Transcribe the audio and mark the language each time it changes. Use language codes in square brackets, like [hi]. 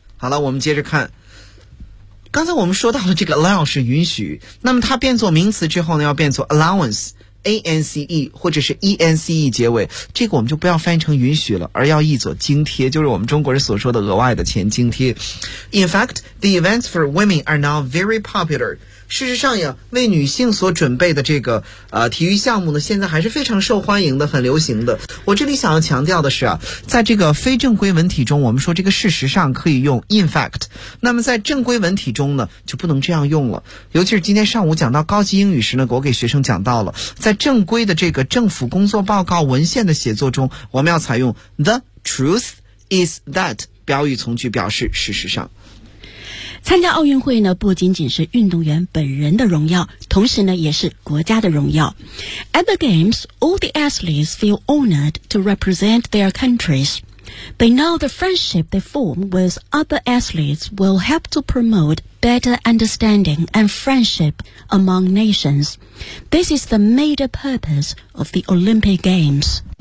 [zh] 好了，我们接着看，刚才我们说到的这个 allow 是允许，那么它变作名词之后呢，要变作 allowance。 ance 或者是 ence 结尾，这个我们就不要翻译成允许了，而要译作津贴，就是我们中国人所说的额外的钱津贴。 [en] In fact, the events for women are now very popular. [zh] 事实上呀，为女性所准备的这个体育项目呢，现在还是非常受欢迎的，很流行的。我这里想要强调的是啊，在这个非正规文体中，我们说这个事实上可以用 in fact， 那么在正规文体中呢，就不能这样用了。尤其是今天上午讲到高级英语时呢，我给学生讲到了。在正规的这个政府工作报告文献的写作中，我们要采用 [en] The truth is that [zh] 标语从句表示事实上。参加奥运会呢，不仅仅是运动员本人的荣耀，同时呢，也是国家的荣耀。 [en] At the Games, all the athletes feel honored to represent their countries. They know the friendship they form with other athletes will help to promote better understanding and friendship among nations. This is the major purpose of the Olympic Games.